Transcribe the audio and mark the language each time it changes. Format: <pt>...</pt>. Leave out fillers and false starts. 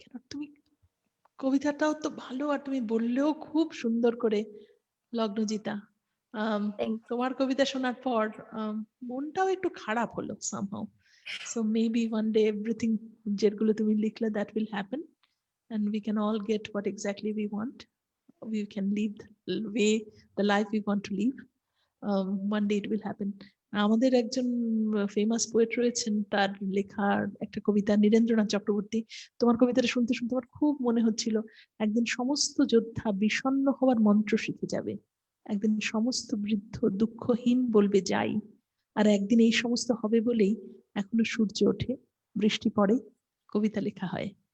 <bn>তুমি কবিতাটাও তো ভালো, আর তুমি বললেও খুব সুন্দর করে লগ্নজিতা। তোমার কবিতা শোনার পর মনটাও একটু খারাপ হলো somehow.</bn> <en>So maybe one day everything</en> <bn>যেগুলো তুমি লিখলে</bn> <en>that will happen and we can all get what exactly we want. We can live the life we want to live. One day it will happen.</en> <bn>আমাদের একজন famous poet রয়েছেন, তার লেখার একটা কবিতা নীরেন্দ্রনাথ চক্রবর্তী। তোমার কবিতাটা শুনতে শুনতে আমার খুব মনে হচ্ছিল একদিন সমস্ত যোদ্ধা বিষণ্ণ হওয়ার মন্ত্র শিখে যাবে, একদিন সমস্ত বৃদ্ধ দুঃখহীন বলবে যাই, আর একদিন এই সমস্ত হবে বলেই এখনো সূর্য ওঠে, বৃষ্টি পড়ে, কবিতা লেখা হয়।</bn>